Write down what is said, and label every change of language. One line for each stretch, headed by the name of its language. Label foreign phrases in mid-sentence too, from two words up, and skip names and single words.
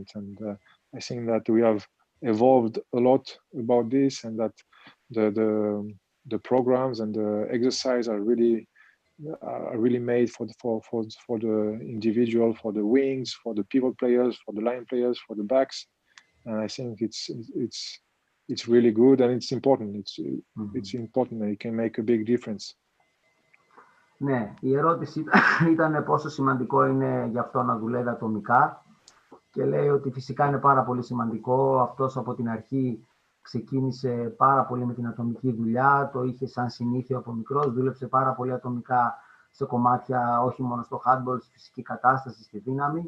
English: And I think that we have evolved a lot about this, and that the programs and the exercise are really made for the individual, for the wings, for the pivot players, for the line players, for the backs. And I think it's really good, and it's important. It's important, and it can make a big difference.
Greek: Ναι, η ερώτηση ήταν πόσο σημαντικό είναι για αυτό να δουλεύει ατομικά, και λέει ότι φυσικά είναι πάρα πολύ σημαντικό. Αυτός από την αρχή ξεκίνησε πάρα πολύ με την ατομική δουλειά, το είχε σαν συνήθεια από μικρός, δούλεψε πάρα πολύ ατομικά σε κομμάτια, όχι μόνο στο handball, στη φυσική κατάσταση, στη δύναμη.